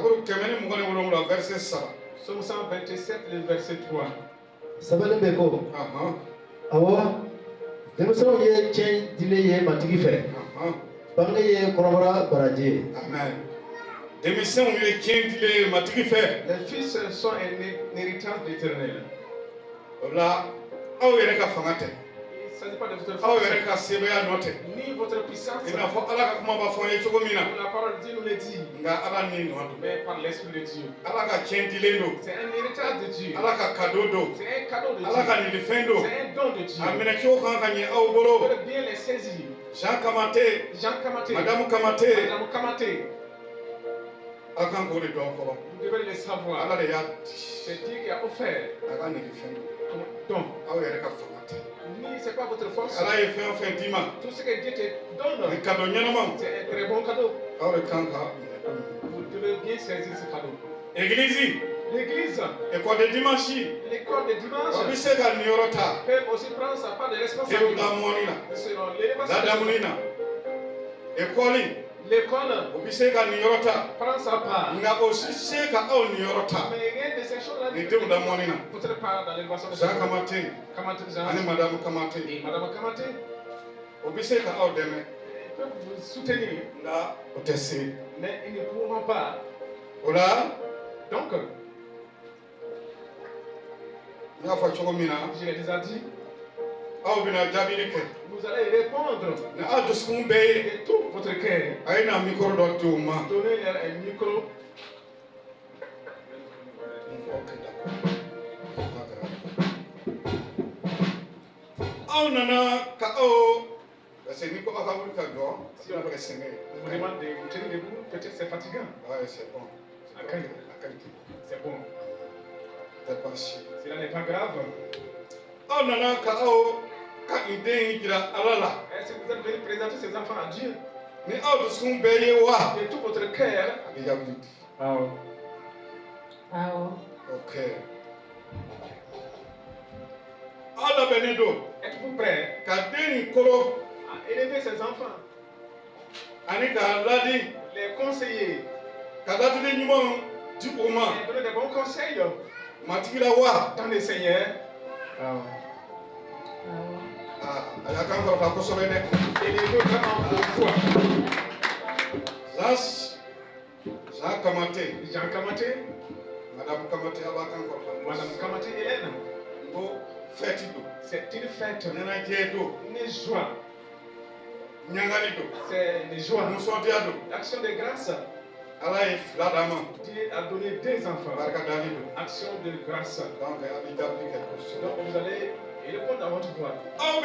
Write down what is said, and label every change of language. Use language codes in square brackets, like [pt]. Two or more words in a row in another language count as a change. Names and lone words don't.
[fr] verset 7. Psaume 127, le verset 3. [bm] Sabali bɛ ko awɔ denmisɛnw ye tiɲɛ dilen ye matigi fɛ bange ye kɔrɔbɔra baraji ye. Amen. Denmisɛnw ye tiɲɛ dilen matigi fɛ. [fr] Les fils sont un héritage d'Éternel. [bm] O la aw yɛrɛ ka fanga tɛ. [fr] Il ne s'agit pas de votre [bm] Aw [fr] force, [bm] yɛrɛ ka sebaaya nɔ tɛ. [fr] ni votre puissance. [bm] I n'a fɔ Ala ka kuma b'a fɔ an ye cogo min na. [fr] La parole de Dieu nous le dit, [bm] Nka Ala ni nɔ don. [fr] mais par l'Esprit de Dieu. [bm] Ala ka tiɲɛ dilen don. [fr] C'est un héritage de Dieu. [bm] Ala ka cadeau don. [fr] C'est un cadeau de [bm] Ala ka [fr] Dieu. [bm] nilifɛn don. [fr] C'est un don de Dieu. [bm] A minɛ cogo kan ka ɲɛ aw [fr] Vous [bm] bolo. [fr] devez bien les saisir. Jean Kamate, Jean Kamaté, Madame Kamate, Madame Kamaté, [bm] a kan k'o de dɔn fɔlɔ. [fr] vous devez le savoir. [bm] Ala de y'a di. [fr] C'est Dieu qui a offert [bm] A ka nilifɛn don. [fr] ton don. [bm] Aw yɛrɛ ka fanga tɛ. [fr] Ni c'est pas votre force. [bm] Ala ye fɛn o fɛn d'i ma. [fr] Tout ce que Dieu te donne, [bm] Ni cadeau ɲɛnamaw. [fr] c'est un très bon cadeau. [bm] Aw de kan ka minɛ ko ɲuman. [fr] Vous devez bien saisir ce cadeau. Église, L'église, école de dimanche, l'école de dimanche, [bm] o bɛ se ka niyɔrɔ ta. [fr] peut aussi prendre sa part de [bm] Denw [fr] responsabilité [bm] ka mɔni na, [fr] selon l'élévation. [bm] ladamu na, [fr] école, L'école [bm] o bɛ se ka niyɔrɔ ta. [fr] prend sa part. [bm] Nka o si se ka aw niyɔrɔ ta. [fr] Mais rien de ces choses-là [bm] Ni denw la mɔni na. [fr] votre part dans l'élévation de Jean Kamate Kamaté Jean [bm] ani Madame Kamate, [fr] et Madame Kamaté [bm] o bɛ se ka aw dɛmɛ. [fr] peuvent vous soutenir, [bm] Nka o tɛ se. [fr] mais ils ne pourront pas. [bm] O la, [fr] Donc, [bm] n y'a fɔ cogo min na, [fr] je l'ai déjà dit, [bm] aw bɛna jaabili kɛ. [fr] vous allez répondre [bm] Ni aw dusukun bɛɛ ye, [fr] de tout votre cœur. [bm] a ye na micro dɔ di u ma. [fr] Donnez-leur un micro. [bm] Aw nana ka aw, [fr] parce que [bm] ni ko aw ka wuli ka jɔ, [fr] Si [bm] a [fr] on [bm] bɛna kɛ sɛgɛn ye. [fr] vous demande de vous tenir debout, peut-être c'est fatigant. Ouais, c'est bon. À quand? C'est bon. C'est pas chier. Cela n'est pas grave. [bm] Aw nana ka aw ka nin den in jira Ala la. [fr] Est-ce que vous êtes venu présenter ces enfants à Dieu [bm] Ni aw dusukun bɛɛ ye wa, [fr] de tout votre cœur? [bm] a bɛ jaabi di. Ok. Aw labɛnnen don [fr] Êtes-vous prêts [bm] ka den in kolo [fr] à élever ces enfants, [bm] ani k'a ladi, [fr] les conseiller [bm] ka ladili ɲumanw di u ma. [fr] et donner des bons conseils [bm] Matigi la wa? [fr] dans le Seigneur? [bm] A y'a kan kɔrɔta kosɛbɛ dɛ. [fr] Élevez vraiment vos foi. Jean Kamate, Jean Kamaté, [bm] Madame Kamate a b'a kan kɔrɔta. [fr] Madame Kamaté Hélène, [bm] N ko fɛti don, [fr] c'est une fête, [bm] ɲɛnajɛ don, [fr] une joie. [bm] ɲagali don, [fr] C'est une joie. [bm] nisɔndiya don. [fr] Action de grâce. [bm] Ala ye fila d'a ma, [fr] Dieu a donné deux enfants. [bm] barika dali don. [fr] Action de grâce. [bm] Donc a bɛ jaabi kɛ kosɛbɛ. [fr] Donc vous allez répondre à votre voix. [bm] Aw bɛ